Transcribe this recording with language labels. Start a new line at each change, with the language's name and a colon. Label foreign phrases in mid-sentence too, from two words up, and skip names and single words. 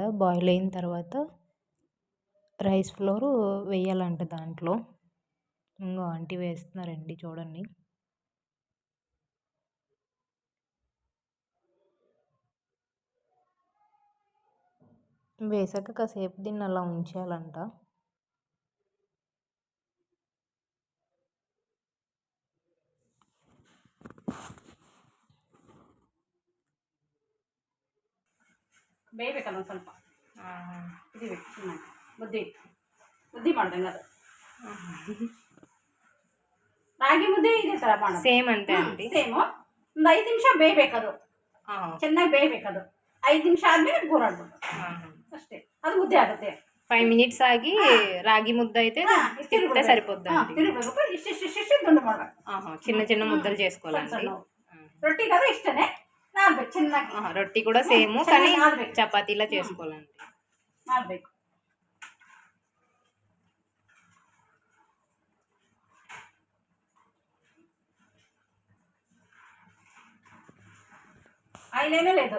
Telugu: బాయిల్ అయిన తర్వాత
English: rice flour
Telugu: వేయాలంట దాంట్లో. ఇంగో ఆంటీ వేస్తున్నారండి చూడండి. వేసాక కాసేపు దీన్ని అలా ఉంచేయాలంట.
Kannada: ಬೇಯಬೇಕಲ್ಲ ಒಂದು ಸ್ವಲ್ಪ ಕುದಿಬೇಕು ಚೆನ್ನಾಗಿ ಮುದ್ದೆ ಮಾಡ್ದಂಗೆ ಅದು ರಾಗಿ ಮುದ್ದೆ ಇದೇ ಥರ ಮಾಡೋದು
Telugu: సేమ్ అంతే అండి.
Kannada: ಸೇಮು ಒಂದು 5 ನಿಮಿಷ ಬೇಯಬೇಕದು ಚೆನ್ನಾಗಿ ಬೇಯಬೇಕದು 5 ನಿಮಿಷ ಆದಮೇಲೆ ಗೂರಾಡ್ಬೋದು ಅಷ್ಟೇ ಅದು ಮುದ್ದೆ ಆಗುತ್ತೆ.
Telugu: 5 మినిట్స్ ఆగి రాగి ముద్ద అయితే తిప్పితే సరిపోద్దండి.
Kannada: ತಿರುಗಬೇಕು ಇಷ್ಟಿಷ್ಟು ದುಂಡು ಮಾಡ್ಬೇಕು.
Telugu: చిన్న చిన్న ముద్దలు
Kannada: ಸಣ್ಣ
Telugu: చేసుకోవాలండి.
Kannada: ಸಣ್ಣವು ರೊಟ್ಟಿಗಾದ್ರೆ ಇಷ್ಟನೇ ನಾದ್ಬೇಕು ಚೆನ್ನಾಗಿ
Telugu: రొట్టి కూడా సేమ్ కానీ చపాతీలా చేసుకోవాలండి. ಮಾಡಬೇಕು. ఆయిల్ ఏమీ లేదు,